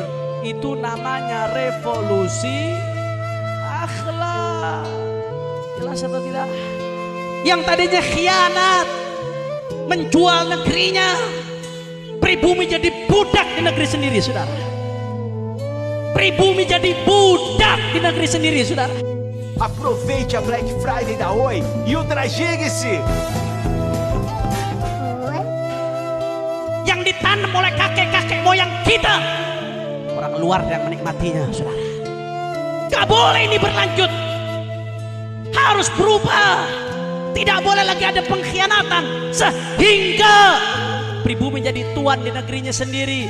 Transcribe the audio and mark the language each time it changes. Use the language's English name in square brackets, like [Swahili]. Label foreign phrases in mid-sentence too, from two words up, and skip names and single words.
[Indonesian] Itu namanya revolusi akhlak. Jelas atau tidak? Yang tadinya khianat, menjual negerinya, pribumi jadi budak di negeri sendiri, saudara. Pribumi jadi budak di negeri sendiri, saudara. [Portuguese] Aproveite a Black Friday da Oi e ultrajegue-se. [Indonesian] Yang ditanam oleh kakek-kakek moyang kita, orang luar yang menikmatinya, saudara. Gak boleh ini berlanjut. Harus berubah. Tidak boleh lagi ada pengkhianatan sehingga pribumi jadi tuan di negerinya sendiri.